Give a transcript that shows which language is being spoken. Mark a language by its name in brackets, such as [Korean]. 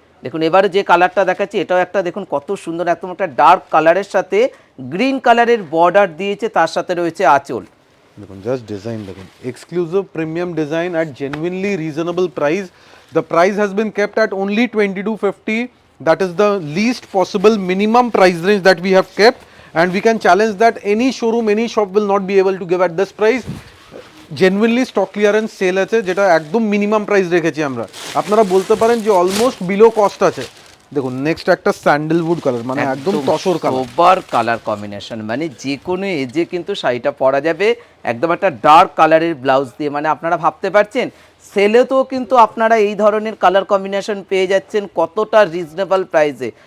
[Bangla] দেখুন এবারে যে কালারটা দেখাচ্ছি এটাও একটা দেখুন কত সুন্দর, একদম একটা ডার্ক কালারের সাথে গ্রিন কালারের বর্ডার দিয়েছে, তার সাথে রয়েছে আঁচল। দেখুন জাস্ট ডিজাইন দেখুন, [English] Exclusive premium design at genuinely reasonable price. The price has been kept at only 2250. That is the least possible minimum price range that we have kept, and we can challenge that any showroom, any shop will not be able to give at this price. [Bangla] Genuinely stock clearance sale আছে, যেটা একদম minimum price রেখেছি আমরা। আপনারা বলতে পারেন যে almost below cost আছে। দেখুন নেক্সট একটা স্যান্ডেলউড কালার, মানে একদম tussar colour, sober colour combination, মানে যে কোনো এজে কিন্তু শাড়িটা পরা যাবে। একদম একটা ডার্ক কালারের ব্লাউজ দিয়ে, মানে আপনারা ভাবতে পারছেন সেলেতেও কিন্তু আপনারা এই ধরনের কালার কম্বিনেশন পেয়ে যাচ্ছেন কতটা রিজনেবল প্রাইসে।